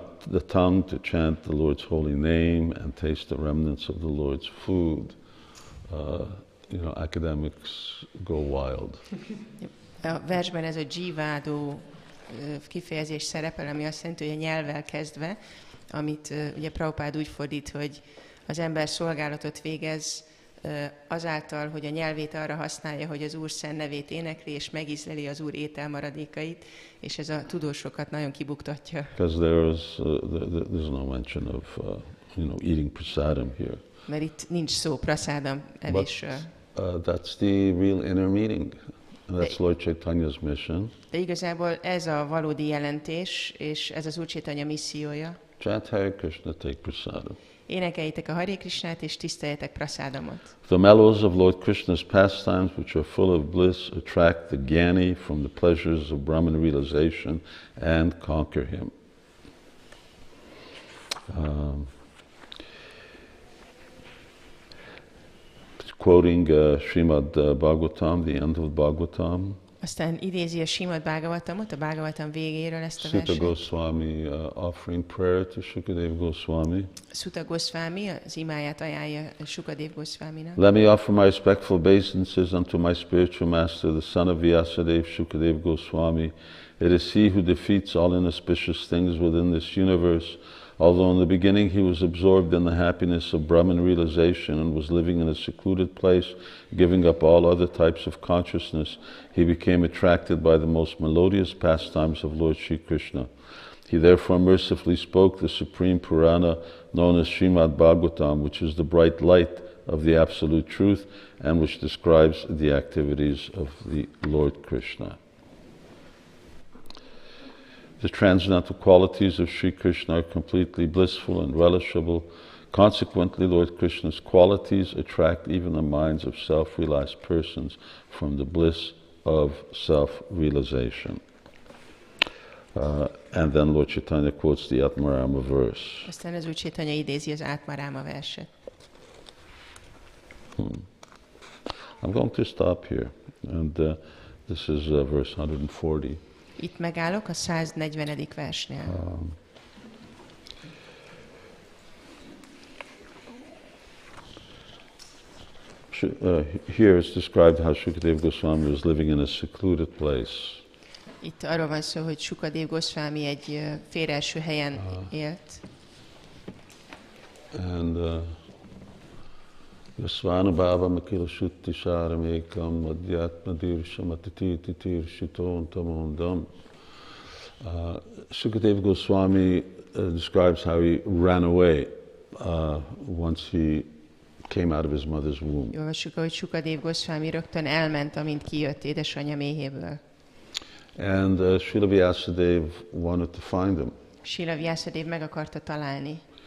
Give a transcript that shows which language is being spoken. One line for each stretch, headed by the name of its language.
English: the tongue to chant the Lord's holy name and taste the remnants of the Lord's food. Academics go wild.
Hungarian: A versben ez a jivádó kifejezés szerepel, ami azt jelenti, hogy a nyelvvel kezdve, amit ugye Prabhupád úgy fordít, hogy az ember szolgálatot végez azáltal, hogy a nyelvét arra használja, hogy az Úr szent nevét énekli, és megízleli az Úr ételmaradékait, és ez a tudósokat nagyon kibuktatja.
English: Because there's no mention of eating prasadam here.
Hungarian: Mert itt nincs szó prasádam evésről.
English: That's the real inner meaning. That's Lord Chaitanya's mission.
Hungarian: De igazából ez a valódi jelentés, és ez az Úr Chaitanya missziója.
English: Chant Hare Krishna, take prasadam.
Hungarian: Énekeljétek a Hare Krishnát, és tiszteljetek prasádamot.
English: The mellows of Lord Krishna's pastimes, which are full of bliss, attract the Gyani from the pleasures of Brahman realization and conquer him. Quoting Srimad Bhagavatam, the end of Bhagavatam.
Hungarian: Aztán idézi a Srimad Bhagavatamot, a Bhagavatam végéről ezt a
English: Sutta
Hungarian: verset.
English: Goswami offering prayer to Shukadev Goswami.
Hungarian: Sutta Goswami az imáját ajánlja Shukadev Goswaminak.
English: Let me offer my respectful obeisances unto my spiritual master, the son of Vyasadeva, Shukadev Goswami. It is he who defeats all inauspicious things within this universe. Although in the beginning he was absorbed in the happiness of Brahman realization and was living in a secluded place, giving up all other types of consciousness, he became attracted by the most melodious pastimes of Lord Sri Krishna. He therefore mercifully spoke the supreme Purana known as Srimad Bhagavatam, which is the bright light of the absolute truth and which describes the activities of the Lord Krishna. The transcendental qualities of Sri Krishna are completely blissful and relishable. Consequently, Lord Krishna's qualities attract even the minds of self-realized persons from the bliss of self-realization. And then Lord Chaitanya quotes the Atmarama verse.
Hungarian: Aztán az Úr Chaitanya idézi az Atmarama verset.
English: I'm going to stop here. And this is verse 140.
Hungarian: Itt megállok a 140. versnél.
English: Here it's described how Shukadev Goswami was living in a secluded place.
Hungarian: Itt arról van szó, hogy Shukadev Goswami egy félreeső helyen élt.
Sanskrit: And Yasvana Makila Shutti Saramekam Madhyatma Dirsham Atititi Tirshiton Tamondam.
English: Shukadev Goswami describes how he ran away once he came out of his mother's womb.
Hungarian: Olvassuk, hogy Shukadev Goswami rögtön elment, amint kijött édesanyja méhéből.
English: And Srila Vyasadeva wanted to find him.
Hungarian: Srila Vyasadeva meg akarta találni.